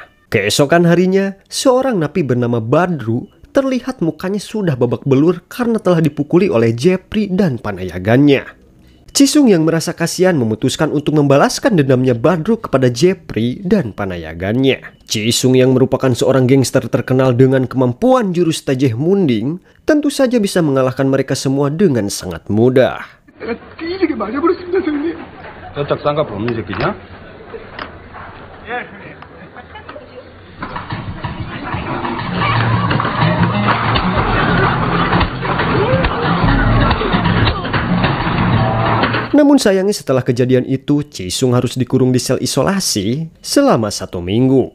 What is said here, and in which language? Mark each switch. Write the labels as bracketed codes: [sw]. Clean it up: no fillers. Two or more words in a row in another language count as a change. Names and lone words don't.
[id] Keesokan harinya, seorang napi bernama Badru terlihat mukanya sudah babak belur karena telah dipukuli oleh Jepri dan panayagannya. Jisung yang merasa kasihan memutuskan untuk membalaskan dendamnya Badru kepada Jepri dan panayagannya. Jisung yang merupakan seorang gangster terkenal dengan kemampuan jurus Tajeh Munding, tentu saja bisa mengalahkan mereka semua dengan sangat mudah. [ko] 저쪽 쌍꺼풀 없는 새끼냐? [id] Namun sayangnya setelah kejadian itu, Jisung harus dikurung di sel isolasi selama 1 minggu.